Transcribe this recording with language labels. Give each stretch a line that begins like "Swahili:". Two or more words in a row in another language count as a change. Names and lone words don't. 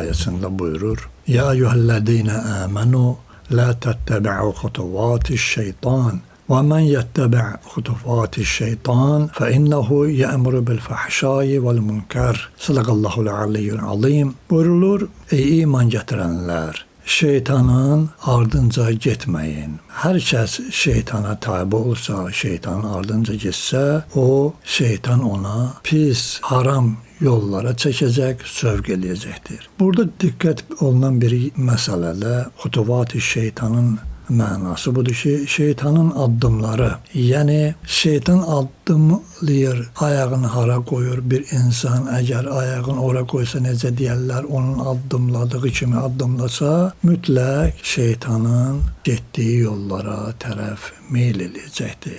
Turkish: ayetinde buyurur:
Arabic: يَا أَيُّهَا الَّذِينَ آمَنُوا لَا تَتَّبِعُوا خُطُوَاتِ الشَّيْطَانِ وَمَن يَتَّبِعْ خُطُوَاتِ الشَّيْطَانِ فَإِنَّهُ يَأْمُرُ بِالْفَحْشَاءِ وَالْمُنكَرِ. صَدَقَ اللَّهُ الْعَلِيُّ الْعَظِيمُ.
Turkish: Buyurulur: Ey iman getirenler!
Azerbaijani: Şeytanın ardınca getməyin. Hər kəs şeytana tabi olsa, şeytanın ardınca getsə, o şeytan ona pis, haram yollara çəkəcək, sövq eləyəcəkdir. Burada diqqət olunan bir məsələdə xutuvat-ı şeytanın mənası budur ki, şeytanın addımları, yəni şeytan addımlayır, ayağını hara qoyur bir insan, əgər ayağını ora qoysa necə deyərlər, onun addımladığı kimi addımlasa, mütləq şeytanın getdiyi yollara tərəf meyl eləyəcəkdir.